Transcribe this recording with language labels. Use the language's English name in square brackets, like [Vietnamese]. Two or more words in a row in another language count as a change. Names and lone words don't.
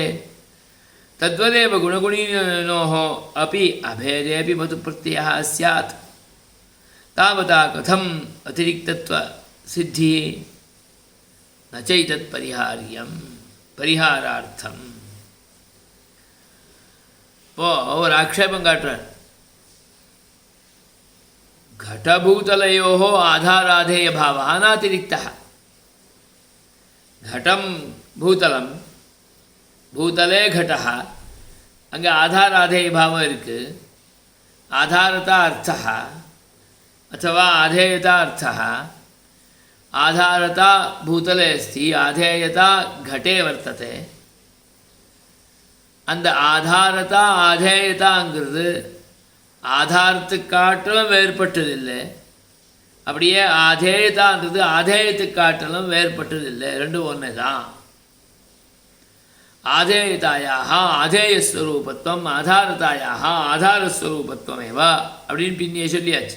[Sanskrit] तद्वदेव गुणगुणिनोः अपि अभेदेपि मतुप्रत्ययः स्यात्. तावता कथम् अतिरिक्तत्वसिद्धिः न चैतत्परिहार्यं परिहारार्थम्. [Tamil] ஒரு ஆக்ஷேபம் காட்டுறார். [Sanskrit] घटभूतलयोः आधाराधेय भावः नातिरिक्तः. घटं भूतलं भूतले घटः [Tamil] அங்கே ஆதாராதேய பாவம் இருக்குது. [Sanskrit] आधारता अर्थः अथवा आधेयता अर्थः. आधारता भूतले अस्ति, आधेयता घटे वर्तते. [Tamil] அந்த ஆதாரதா ஆதேயதாங்கிறது ஆதாரத்துக்கு காட்டிலும் வேறுபட்டதில்லை. அப்படியே ஆதேயதான்றது ஆதேயத்துக்கு காட்டிலும் வேறுபட்டதில்லை. ரெண்டும் ஒன்று தான். [Sanskrit] आधेयतायाः आधेयस्वरूपत्वम् आधारतायाः आधारस्वरूपत्वमेव [Tamil] அப்படின்னு பின்னே சொல்லியாச்சு.